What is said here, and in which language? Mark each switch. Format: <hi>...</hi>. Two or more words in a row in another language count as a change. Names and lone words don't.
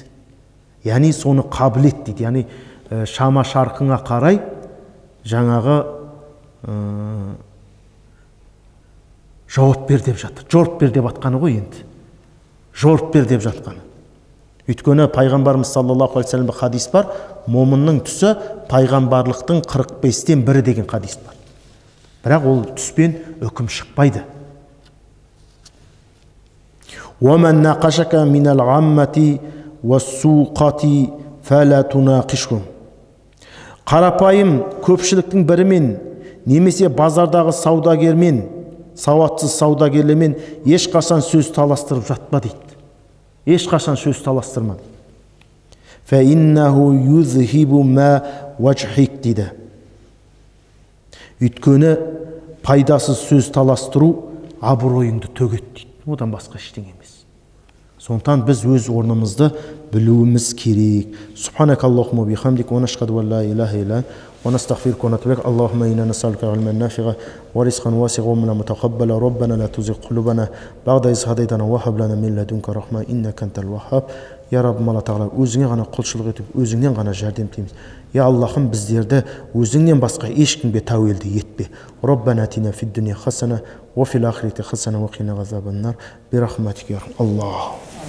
<kk>Яғни соны қабыл ет дейді. Яғни шама шарқыңа қарай жаңағы жауап бер деп жатыр. Жорып бер деп атқаны ғой енді. Жорып бер деп жатқаны. Өйткені пайғамбарымыз</kk> <ar>صلى الله عليه وسلم</ar> <kk>хадис бар, момынның түсі пайғамбарлықтың 45-тен бірі деген хадис бар. Бірақ ол түспен үкім шықпайды.</kk> <ar>وَمَنْ نَقَشَكَ مِنَ الْعَمَّةِ وَالسُّوقَةِ فَلَا تُنَاقِشْهُمْ.</ar> <kk>Қарапайым көпшіліктің бірімен немесе базардағы саудагермен, сауатсыз саудагерлермен ешқашан сөз таластырып жатпа дейді. Ешқашан сөз таластырма.</kk> <ar>فَإِنَّهُ يُذْهِبُ مَا وَجْحِكْ дейді.</ar> <kk>Өйткені пайдасыз сөз таластыру абыройыңды төгеді дейді. Одан басқа ештеңе емес. Сондықтан біз өз орнымызды білуіміз керек.</kk> <ar>سبحانك اللهم وبحمدك ونشهد أن لا إله إلا أنت ونستغفرك ونتوب إليك. اللهم إنا نسألك علما نافعا ورزقا واسعا وعملا متقبلا. ربنا لا تزغ قلوبنا بعد إذ هديتنا وهب لنا من لدنك رحمة إنك أنت الوهاب.</ar> <kk>Я Раббым Алла Тағала, өзіңе ғана құлшылық етіп, өзіңнен ғана жәрдем тілейміз. Я Аллахым, біздерді өзіңнен басқа ешкімге тәуелді етпе.</kk> <ar>ربنا آتنا في الدنيا حسنة وفي الآخرة حسنة وقنا عذاب النار. برحمتك يا الله.</ar>